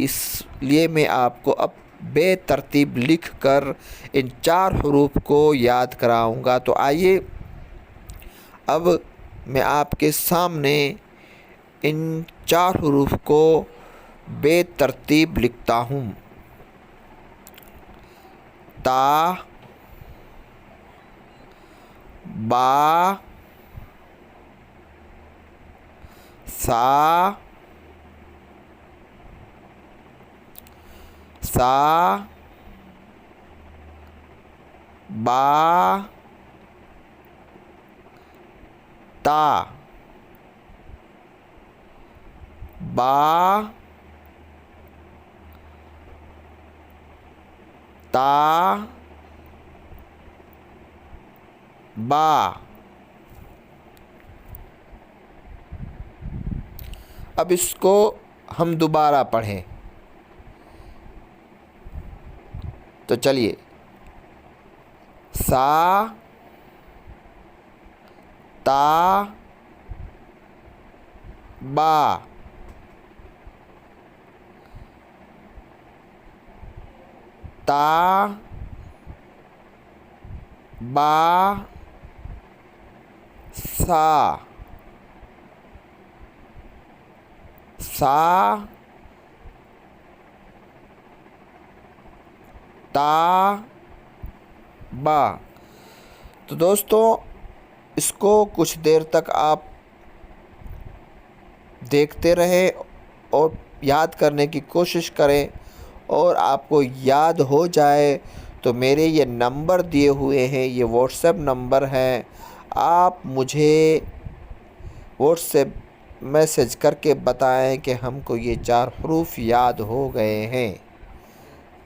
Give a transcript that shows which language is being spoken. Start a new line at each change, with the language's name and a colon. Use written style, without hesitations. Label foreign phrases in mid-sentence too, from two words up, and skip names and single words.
Urdu: اس لیے میں آپ کو اب بے ترتیب لکھ کر ان 4 حروف کو یاد کراؤں گا۔ تو آئیے اب میں آپ کے سامنے ان 4 حروف کو بے ترتیب لکھتا ہوں۔ تا، با، سا، با، تا، با، تا، با۔ اب اس کو ہم دوبارہ پڑھیں تو چلیے، سا، تا، با، تا، با، سا، تا با۔ تو دوستوں اس کو کچھ دیر تک آپ دیکھتے رہیں اور یاد کرنے کی کوشش کریں، اور آپ کو یاد ہو جائے تو میرے یہ نمبر دیے ہوئے ہیں، یہ واٹس ایپ نمبر ہے، آپ مجھے واٹس ایپ میسج کر کے بتائیں کہ ہم کو یہ 4 حروف یاد ہو گئے ہیں۔